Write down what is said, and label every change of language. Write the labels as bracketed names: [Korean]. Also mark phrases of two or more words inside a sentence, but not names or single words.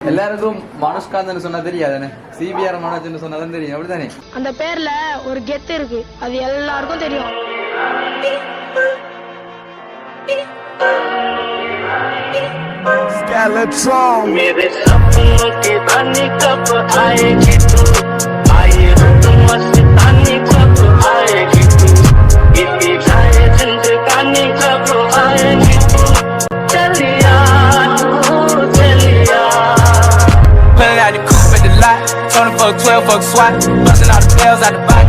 [Tamil] எல்லாருக்கும் மனுஷ்காந்தன்னு சொன்னா தெரியாதானே? சிபிஆர் மனோஜ்னு சொன்னாதான் தெரியும், அப்படித்தானே? அந்த பேர்ல ஒரு கெத்து இருக்கு, அது எல்லாருக்கும் தெரியும். [English] Skeleton. [Hindi] मेरे सपनों की रानी कब आएगी तू, आए रुत मस्तानी कब आएगी तू, इतनी जाए जिंदगानी कब आएगी तू, चलिया तू चलिया. [English] Pulling out the coupe at the lot, Tony fuck 12 fuck SWAT, busting all the bells out the box.